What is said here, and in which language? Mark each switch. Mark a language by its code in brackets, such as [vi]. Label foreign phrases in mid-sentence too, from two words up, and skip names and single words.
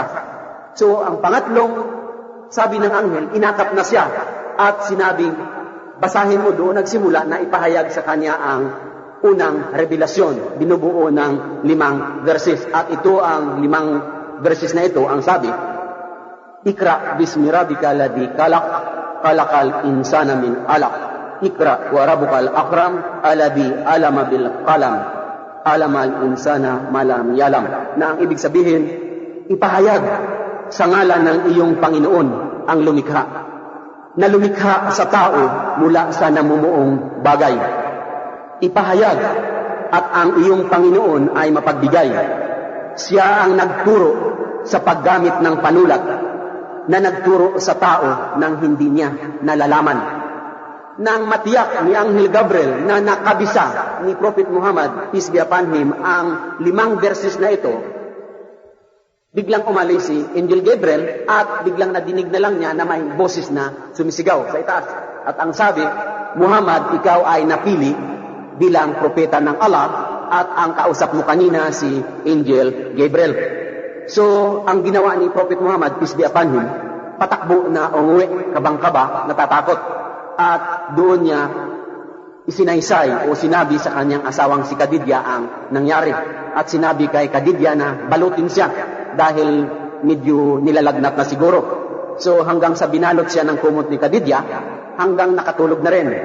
[tl] So, ang pangatlong sabi ng anghel, inakap na siya at sinabing, basahin mo. Doon nagsimula na ipahayag sa kanya ang unang revelasyon. Binubuo ng 5 verses. At ito ang 5 verses na ito, ang sabi, [ar] اقرأ باسم ربك الذي خلق خلق الإنسان من علق. اقرأ وربك الأكرم الذي علم بالقلم علم الإنسان ما لم يعلم. [tl] Na ang ibig sabihin, ipahayag sa ngalan ng iyong Panginoon ang lumikha, na lumikha sa tao mula sa namumuong bagay. Ipahayag at ang iyong Panginoon ay mapagbigay. Siya ang nagturo sa paggamit ng panulat, na nagturo sa tao ng hindi niya nalalaman. Nang matiyak ni Anghel Gabriel na nakabisa ni Prophet Muhammad, [en] peace be upon him, [tl] ang 5 verses na ito, biglang umalis si Angel Gabriel at biglang nadinig na lang niya na may boses na sumisigaw sa itaas. At ang sabi, Muhammad, ikaw ay napili bilang propeta ng Allah at ang kausap mo kanina si Angel Gabriel. So, ang ginawa ni Prophet Muhammad, [en] peace be upon him, [tl] patakbo na umuwi, kabang-kaba, natatakot. At doon niya isinaysay o sinabi sa kanyang asawang si Khadijah ang nangyari. At sinabi kay Khadijah na balutin siya dahil medyo nilalagnat na siguro. So hanggang sa binalot siya ng kumot ni Khadijah, hanggang nakatulog na rin.